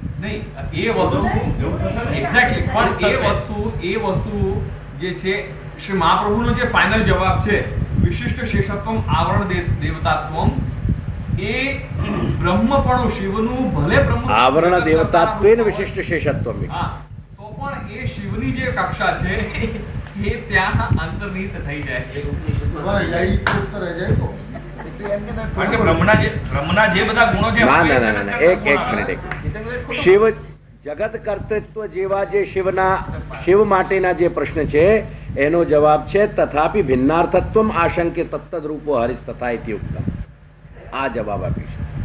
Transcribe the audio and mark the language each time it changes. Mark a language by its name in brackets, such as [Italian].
[Gujarati] નહીં એ વસ્તુ એક્ઝેક્ટલી પણ એ વસ્તુ જે છે શ્રી મહાપ્રભુનો જે ફાઇનલ જવાબ છે [Sanskrit] વિશિષ્ટ શેષત્વમ આવરણ દેવતાત્વમ [Gujarati] એ બ્રહ્મપણું શિવનું ભલે બ્રહ્મ [Hindi] आवरण देवतात्वेन विशिष्ट शेषत्व में [Gujarati] હા તો પણ એ શિવની જે કક્ષા છે એ ત્યાં અંતર્નિહિત થઈ જાય છે [Hindi] तुम्हारा यही उत्तर है जय को [Gujarati] કારણ કે બ્રહ્મના જે બધા ગુણો છે ના ના ના ના એક મિનિટ શિવ જગત કર્તૃત્વ જેવા જે શિવ માટેના જે પ્રશ્ન છે એનો જવાબ છે [Sanskrit] તથાપિ ભિન્નાર્થત્વમ આશંકે તત્તદ રૂપો હરિસ તથા ઇતિ ઉક્તમ [Gujarati] આ જવાબ આપીશ